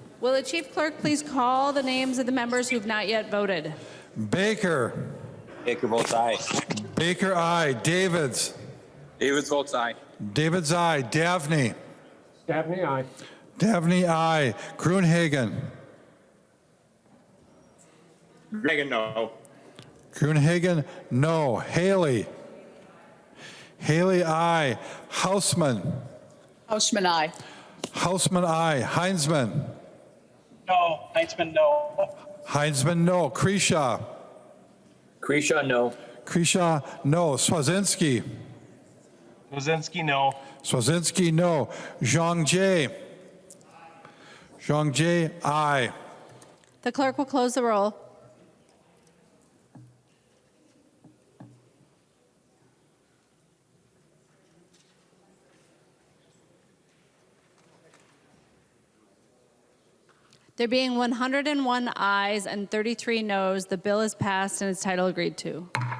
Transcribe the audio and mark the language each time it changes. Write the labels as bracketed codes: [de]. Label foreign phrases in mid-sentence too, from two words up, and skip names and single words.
[en] Will the chief clerk please call the names of the members who have not yet voted? Baker. Baker votes aye. Baker, aye. Davids. Davids votes aye. Davids, aye. Daphne. Dabney, aye. Daphne, aye. Gruenhagen. Reagan, no. Gruenhagen, no. Haley. Haley, aye. Hausman. Houseman, aye. Hausman, aye. Heinzman. No. Heinzman, no. Heinzman, no. Kreshaw. Kreshaw, no. Kreshaw, no. Swazinski. Lozinski, no. Swazinski, no. Zhang Jie. Zhang Jie, aye. The clerk will close the roll. There being 101 ayes and 33 noes, the bill is passed and its title agreed to.